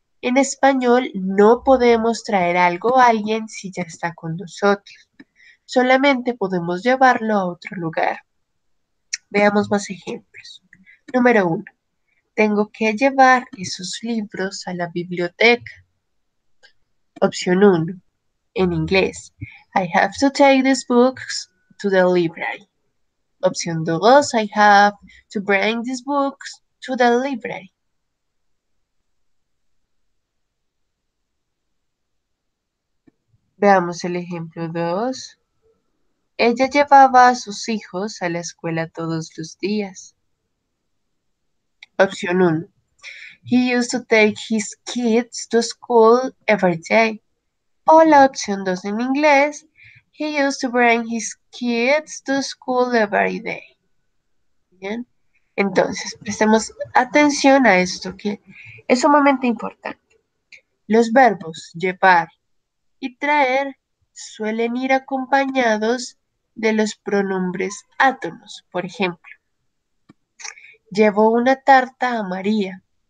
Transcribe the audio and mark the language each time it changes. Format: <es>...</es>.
<es>En español no podemos traer algo a alguien si ya está con nosotros. Solamente podemos llevarlo a otro lugar. Veamos más ejemplos. Número 1. Tengo que llevar esos libros a la biblioteca. Opción 1. En inglés.</es> <en>I have to take these books to the library.</en> <es>Opción 2.</es> <en>I have to bring these books to the library.</en> <es>Veamos el ejemplo 2. Ella llevaba a sus hijos a la escuela todos los días. Opción 1.</es> <en>He used to take his kids to school every day.</en> <es>O la opción 2 en inglés.</es> <en>He used to bring his kids to school every day.</en> <es>Bien. Entonces, prestemos atención a esto que es sumamente importante. Los verbos llevar y traer suelen ir acompañados de los pronombres átonos. Por ejemplo, llevo una tarta a María.</es>